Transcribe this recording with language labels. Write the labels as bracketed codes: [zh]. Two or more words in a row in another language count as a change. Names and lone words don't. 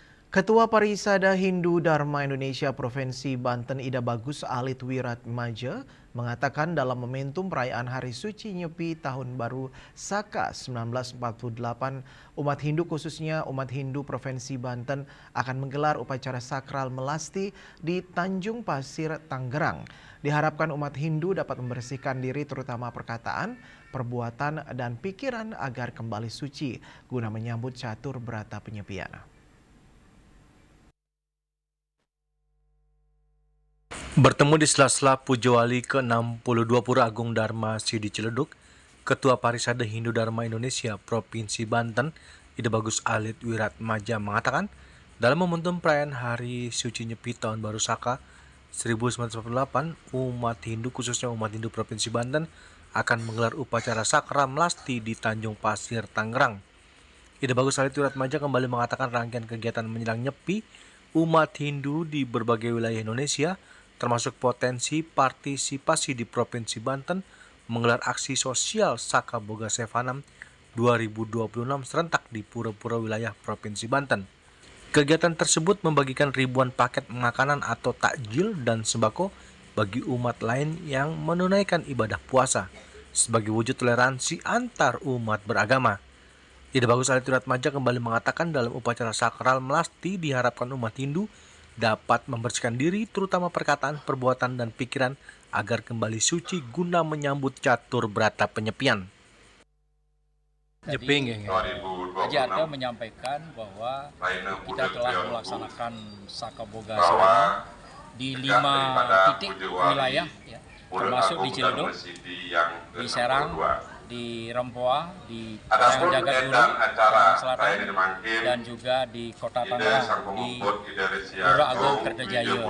[id] Ketua Parisada Hindu Dharma Indonesia Provinsi Banten Ida Bagus Alit Wiratmaja mengatakan dalam momentum perayaan Hari Suci Nyepi Tahun Baru Saka 1948, umat Hindu khususnya umat Hindu Provinsi Banten akan menggelar upacara sakral melasti di Tanjung Pasir, Tangerang. Diharapkan umat Hindu dapat membersihkan diri terutama perkataan, perbuatan, dan pikiran agar kembali suci guna menyambut catur berata penyepian. Bertemu di sela-sela Puja Wali ke-62 Pura Agung Dharma Sidi Ciledug, Ketua Parisada Hindu Dharma Indonesia Provinsi Banten, Ida Bagus Alit Wiratmaja mengatakan, dalam momentum perayaan Hari Suci Nyepi Tahun Baru Saka 1948, umat Hindu khususnya umat Hindu Provinsi Banten akan menggelar upacara sakral melasti di Tanjung Pasir, Tangerang. Ida Bagus Alit Wiratmaja kembali mengatakan rangkaian kegiatan menjelang Nyepi umat Hindu di berbagai wilayah Indonesia termasuk potensi partisipasi di Provinsi Banten menggelar aksi sosial Saka Boga Sevanam 2026 serentak di pura-pura wilayah Provinsi Banten. Kegiatan tersebut membagikan ribuan paket makanan atau takjil dan sembako bagi umat lain yang menunaikan ibadah puasa sebagai wujud toleransi antar umat beragama. Ida Bagus Alit Wiratmaja kembali mengatakan dalam upacara sakral melasti diharapkan umat Hindu dapat membersihkan diri terutama perkataan, perbuatan, dan pikiran agar kembali suci guna menyambut catur berata penyepian. Jadi, Haji Arta menyampaikan bahwa kita telah melaksanakan Saka Boga Sevanam di 5 titik wilayah, ya, termasuk di Ciledug, di Serang, di Rempoa, di Parangjagat Guru, Selatan, dan juga di Kota Tangerang, di Pura Agung Kertajaya.